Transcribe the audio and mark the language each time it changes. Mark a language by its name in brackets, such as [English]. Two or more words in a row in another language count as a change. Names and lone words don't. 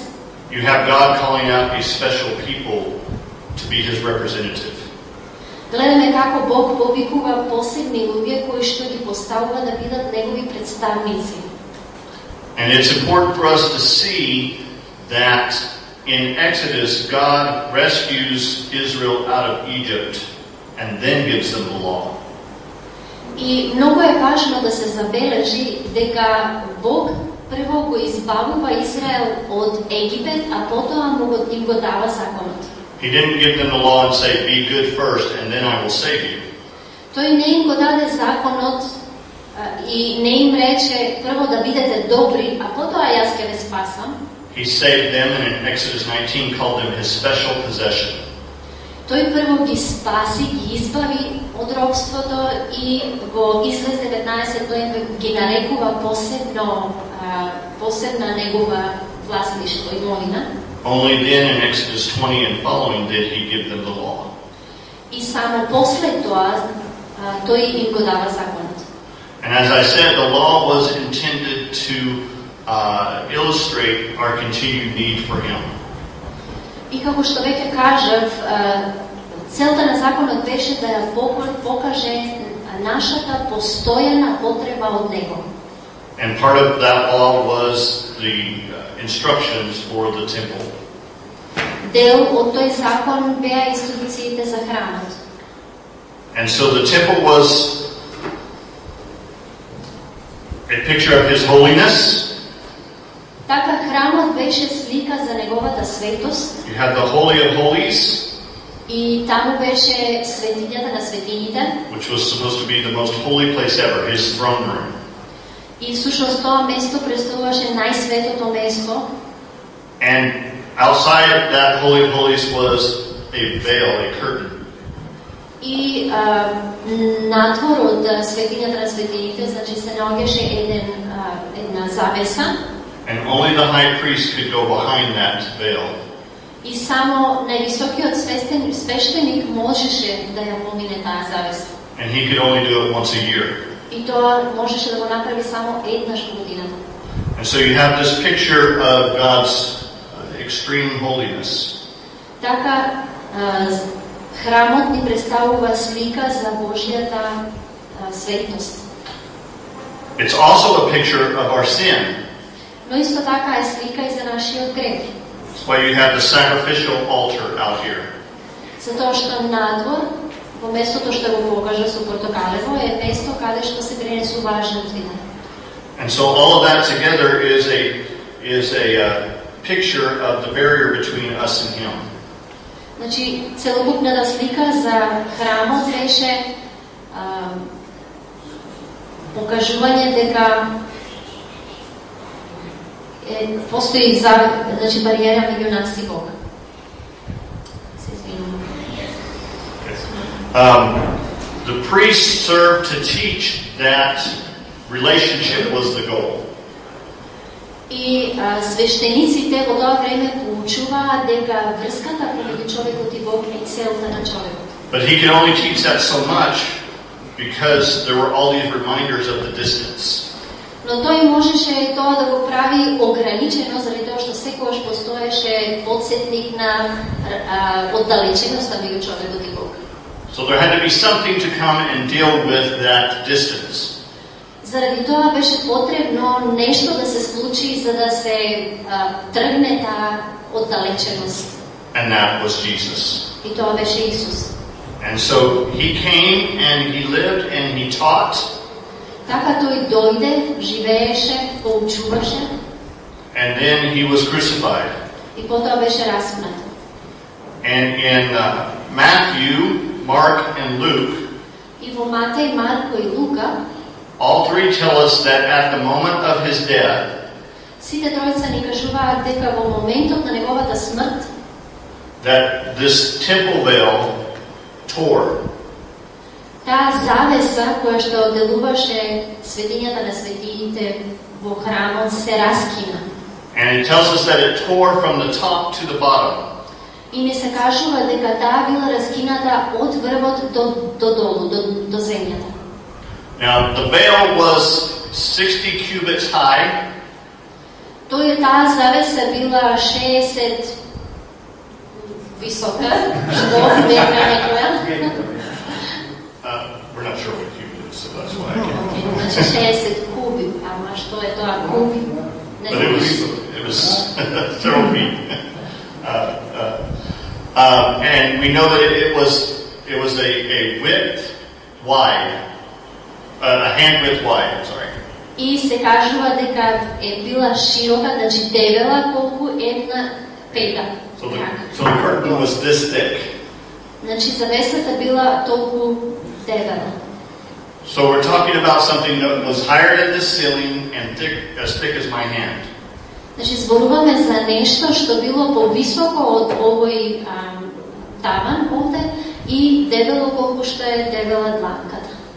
[English] you have God calling out a special people to be his representative. [Macedonian] Гледаме како Бог повикува посебни луѓе кои што ги поставува да бидат негови представници. [English] And it's important for us to see that in Exodus God rescues Israel out of Egypt and then gives them the law. [Macedonian] И многу е важно да се забележи дека Бог прво го избавува Израел од Египет, а потоа им го дава законот. [English] He didn't give them the law and say, be good first and then I will save you. [Macedonian] Тој не им го даде законот и не им рече прво да бидете добри, а потоа јас ќе ве спасам. [English] He saved them and in Exodus 19 called them his special possession. [Macedonian] Тој прво ги спаси, ги избави од робството и во Излез 19 ги нарекува посебна негова власнишко имовина. [English] Only then in Exodus 20 and following did he give them the law. [Macedonian] И само после тоа тој им го дава законот. [English] And as I said, the law was intended to illustrate our continued need for him. [Macedonian] И како што веќе кажав, целта на законот беше да ја покаже нашата постојана потреба од него. [English] And part of that law was the instructions for the temple. [Macedonian] Дел од тој закон беа инструкциите за храмот. [English] And so the temple was a picture of his holiness. [Macedonian] Така храмот беше слика за неговата светост. [English] You had the Holy of Holies, [Macedonian] и таму беше светињата на светињите, [English] which was supposed to be the most holy place ever, his throne room. [Macedonian] И всушност тоа место представуваше најсветото место. [English] And outside that Holy of Holies was a veil, a curtain. [Macedonian] И надвор од светињата на светињите, значи се наоѓаше една завеса. [English] And only the high priest could go behind that veil. [Macedonian] И само највисокиот свештеник можеше да ја помине таа завеса. [English] And he could only do it once a year. [Macedonian] И тоа можеше да го направи само еднаш во годината. [English] And so you have this picture of God's extreme holiness. [Macedonian] Така храмот ни представува слика за Божјата светост. [English] It's also a picture of our sin. [Macedonian] Но исто така е слика и за нашиот грех. [English] That's why you have the sacrificial altar out here. [Macedonian] Затоа што надвор, во местото што го покажа со портокалево, е место каде што се пренесуваа жртвите. [English] And so all of that together is a picture of the barrier between us and Him. [Macedonian] Значи, целокупната слика за храмот беше покажување дека постои значи бариера меѓу нас и Бога. [English] The priest served to teach that relationship was the goal. [Macedonian] И свештениците во тоа време поучуваа дека врската помеѓу човекот и Бог е целта на човекот. [English] But he could only teach that so much because there were all these reminders of the distance. [Macedonian] Но тој можеше тоа да го прави ограничено заради тоа што секогаш постоеше потсетник на оддалеченоста меѓу човекот и Бог. [English] So there had to be something to come and deal with that distance. [Macedonian] Заради тоа беше потребно нешто да се случи за да се тргне таа оддалеченост. [English] And that was Jesus. [Macedonian] И тоа беше Исус. [English] And so he came and he lived and he taught. [Macedonian] Така тој дојде, живееше, поучуваше. [English] And then he was crucified. [Macedonian] И потоа беше распнат. [English] And in Matthew, Mark, and Luke, [Macedonian] и во Матеј, Марко и Лука, [English] all three tell us that at the moment of his death, [Macedonian] сите тројца ни кажуваат дека во моментот на неговата смрт, [English] that this temple veil tore. [Macedonian] Таа завеса која што одделуваше светињата на светиите во храмот се раскина. [English] And it tells us that it tore from the top to the bottom. [Macedonian] И не се кажува дека таа била раскината од врвот до долу, до земјата. [English] Now the veil was 60 cubits high. [Macedonian] Таа завеса била 60 висока, што века некоја. [English] We're not sure what cubit is, so that's why I can't. [Macedonian] Значи 60 куби, ама што е тоа куби? [English] But it was several feet. And we know that it was a width wide, a hand width wide. I'm sorry. [Macedonian] И се кажува дека е била широка, значи дебела колку една пета. [English] So the curtain was this thick. [Macedonian] Значи завесата била толку дебела. [English] So we're talking about something that was higher than the ceiling and thick as my hand. [Macedonian] Значи зборуваме за нешто што било повисоко од овој таван овде и дебело колку што е дебела дланката.